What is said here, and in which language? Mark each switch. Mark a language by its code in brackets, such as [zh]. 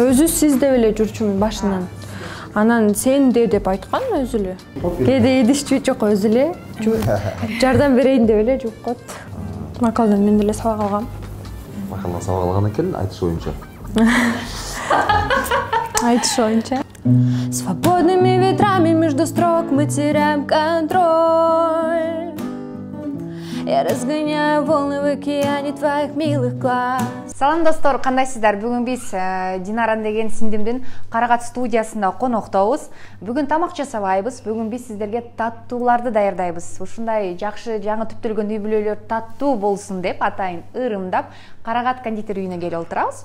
[ky] Өзү сиз деп эле жүрчүмүн башынан. Анан сен деп айткан өзү эле. Кээде идишчү жок өзү эле. Жардам берейин деп эле жууп коет. Макалдан мен деле сабак алгам. Макалдан сабак алган экен, айтыш боюнча. Айтыш боюнча. [ru] Свободными ветрами между строк мы теряем контроль. Я разгоняю волны в океане твоих милых глаз. [ky] Салам достор, кандайсыздар? Бүгүн биз Динара деген сиңдимдин Карагат студиясында коноктобуз. Бүгүн тамак жасабайбыз. Бүгүн биз сиздерге таттууларды даярдайбыз. Ушундай жакшы жаңы түптөлгөн үй бүлөлөр таттуу болсун деп атайын ырымдап Карагат кондитер үйүнө келип отурабыз.